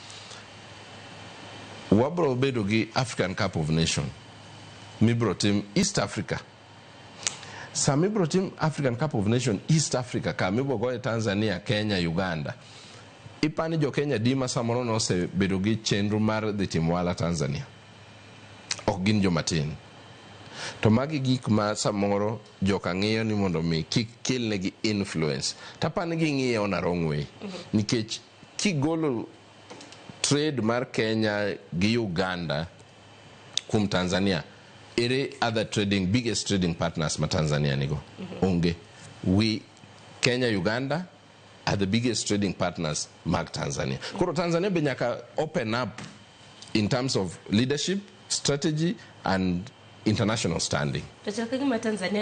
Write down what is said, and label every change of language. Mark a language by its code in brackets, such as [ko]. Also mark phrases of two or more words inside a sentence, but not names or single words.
[luo] wabro bedo gi African Cup of Nation mibro tim East Africa mibro tim African Cup of Nation East Africa ka mibro goye Tanzania Kenya Uganda ipani jo Kenya dima samoro no se bedo gi chenro mar dhi timo wala Tanzania ok gin jomatin to magi gik ma samoro joka ng'iyo ni mondo mi kik kelne gi influence tapani gi ng'iyo na [en] wrong way [luo] nikech kigolo trade mar Kenya gi Uganda kum Tanzania ere [en] other biggest trading partners [luo] ma Tanzania nigo onge Kenya Uganda [en] are the biggest trading partners [luo] mag Tanzania koro Tanzania be nyaka [en] open up in terms of leadership strategy and international standing.